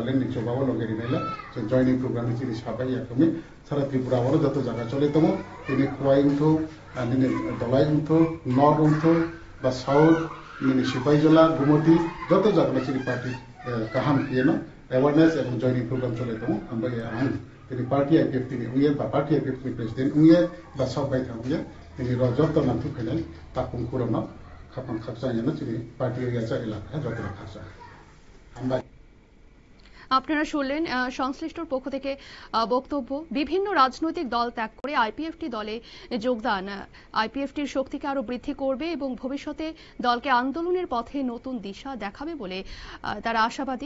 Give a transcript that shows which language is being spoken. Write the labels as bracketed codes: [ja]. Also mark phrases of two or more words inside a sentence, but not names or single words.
[trp] लेन निचोबाओ लगेरि नाइला जों जॉइनिंग प्रोग्राम नि तिनि साबाय याकमे सारा त्रिपुराओ जत जागा चले तमो तिनि खुवाइंथो निने दलाइंथो नर्थ उंथो बा साउथ निने सिपाहीजला गुमती जत जागा चिनि पार्टी काहाम किएनो अवेयरनेस एवं जॉइनिंग प्रोग्राम चले तमो हमबाय आं तिनि पार्टी आईपीएफटी नि उये बा पार्टी आईपीएफटी प्रेसिडेंट उये बा सबाय थाउये तिनि रजत नाथु फैनाय ताकुम कुरनो खापां खाकसायनो चिनि पार्टी एरिया इलाका जत खाकसा हमबाय। [bn] আপনারা শুনলেন সংশ্লিষ্টর পক্ষ থেকে বক্তব্য। বিভিন্ন রাজনৈতিক দল ত্যাগ করে আইপিএফটি দলে যোগদান আইপিএফটির শক্তিকে আরো বৃদ্ধি করবে এবং ভবিষ্যতে দলকে আন্দোলনের পথে নতুন দিশা দেখাবে বলে তারা আশাবাদী।